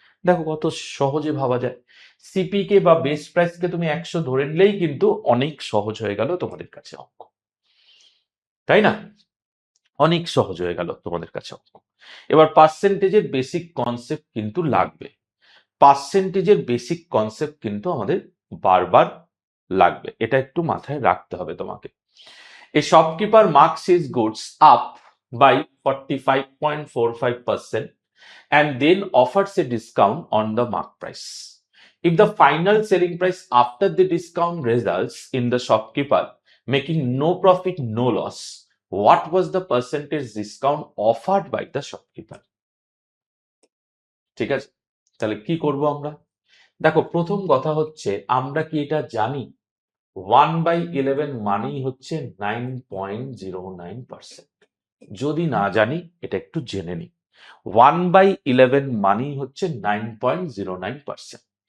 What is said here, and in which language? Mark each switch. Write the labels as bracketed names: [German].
[Bangla] দেখো কত সহজে ভাবা যায়। সিপি কে বা বেস প্রাইস কে তুমি 100 ধরে নিলেই কিন্তু অনেক সহজ হয়ে গেল তোমাদের কাছে অঙ্ক, তাই না? অনেক সহজ হয়ে গেল তোমাদের কাছে অঙ্ক। এবার পার্সেন্টেজের বেসিক কনসেপ্ট কিন্তু লাগবে, পার্সেন্টেজের বেসিক কনসেপ্ট কিন্তু আমাদের বারবার লাগবে, এটা একটু মাথায় রাখতে হবে তোমাকে। [English] A shopkeeper marks his goods up by 45.45% and then offers a discount on the mark price. If the final selling price after the discount results in the shopkeeper making no profit, no loss, what was the percentage discount offered by the shopkeeper? [Bangla] ঠিক আছে, তাহলে কি করব আমরা? দেখো প্রথম কথা হচ্ছে, আমরা কি এটা জানি 1/11 মানেই হচ্ছে 9.09%? যদি না জানি এটা একটু জেনে নি। 1/11 মানেই হচ্ছে 9.09%।